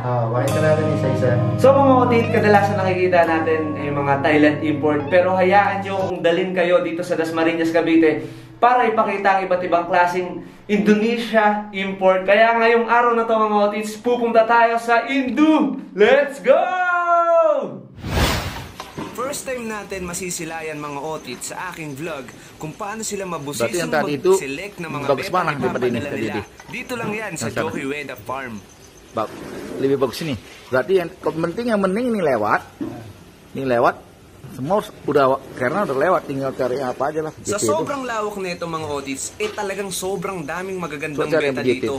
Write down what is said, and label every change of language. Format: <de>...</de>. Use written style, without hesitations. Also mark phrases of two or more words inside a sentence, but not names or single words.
<tl>Pakita natin isa-isa. So mga otit, kadalasan nakikita natin yung mga Thailand import. Pero hayaan nyo kung dalhin kayo dito sa Dasmariñas, Cavite para ipakita ang iba't ibang klaseng Indonesia import. Kaya ngayong araw na to mga otits, pupunta tayo sa Indo!</tl> <en>Let's go! First time</en> <tl>natin masisilayan mga otit sa aking vlog kung paano sila mabusisong mag-select ng mga beta na ipapadala nila. Dito lang yan sa Joky Ueda Farm.</tl> <id>Lebih bagus ini. Berarti yang penting ini lewat. Ini lewat. Semua udah karena udah lewat, tinggal cari apa aja lah.</id> <tl>Sa sobrang lawak nito mga otits, talagang sobrang daming magagandang beta dito.</tl>